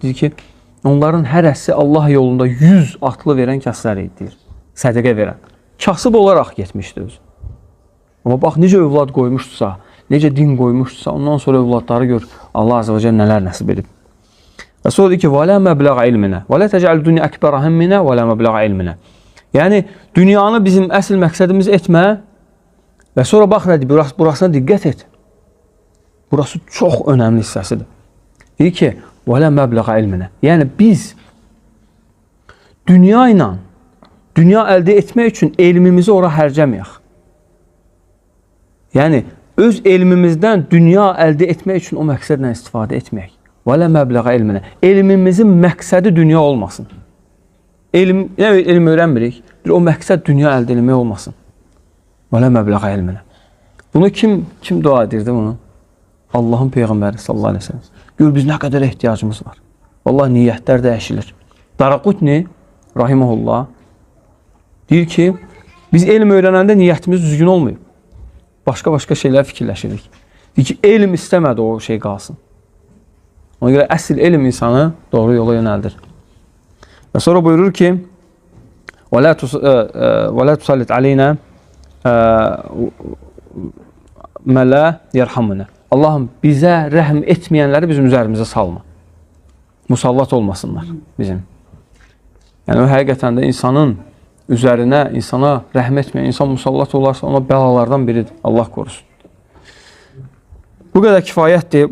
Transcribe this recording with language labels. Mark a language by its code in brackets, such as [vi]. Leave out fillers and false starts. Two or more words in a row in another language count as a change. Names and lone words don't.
[az] Deyir ki, onların hərəsi Allah yolunda 100 atlı verən kəslər idi, deyir. Sədəqə verən. Kasıb olaraq getmişdi özü. Amma bax, necə övlad qoymuşdusa, necə din qoymuşdusa, ondan sonra övladları gör, Allah [ar] عز وجل [az] nələr nəsib edib. Və sonra deyir ki, [ar] وَلَا مَبْلَغَ عِلْمِنَا وَلَا تَجْعَلْ دُنْيَا أَكْبَرَ هَمِّنَا وَلَا مَبْلَغَ عِلْمِنَا. [az] Yəni, dünyanı bizim əsl məqsədimiz etmə və sonra bax, nədir, burasına diqqət et. Burası çox önəmli hissəsidir. Deyir ki, [ar] وَلَا مَبْلَغَ عِلْمِنَا. [az] Yəni, biz dünya ilə, dünya əldə etmək üçün elmimizi ora hərcəməyək. Yəni, öz elmimizdən dünya əldə etmək üçün o məqsədlə istifadə etməyək. [ar] وَلَا مَبْلَغَ عِلْمِنَا. [az] Elmimizin məqsədi dünya olmasın. Elm öyrənmirik. O məqsəd dünya əldə etmək olmasın. [ar] وَلَا مَبْلَغَ عِلْمِنَا. [az] Bunu kim dua edirdi bunu? Allahın Peyğəmbəri [ar] صلى الله عليه وسلم. [az] Gör, biz nə qədər ehtiyacımız var. Vallahi niyyətlər dəyişilir. Daraqutni rahimehullah deyir ki, biz elm öyrənəndə niyyətimiz düzgün olmayıb. Başqa şeylər fikirləşirik. Deyir ki, elm istəmədi o şey qalsın. Ona görə əsl elm insanı doğru yola yönəldir. Və sonra buyurur ki, [ar] وَلَا تُسَلِّتْ عَلَيْنَا مَا لَا يَرْحَمُنَا. [az] Allahım, bizə rəhm etməyənləri bizim üzərimizə salma. Musallat olmasınlar bizim. Yəni, o həqiqətən də insanın üzərinə, insana rəhm etməyən, insan musallat olarsa ona bəlalardan biridir. Allah qorusun. Bu qədər kifayətdir.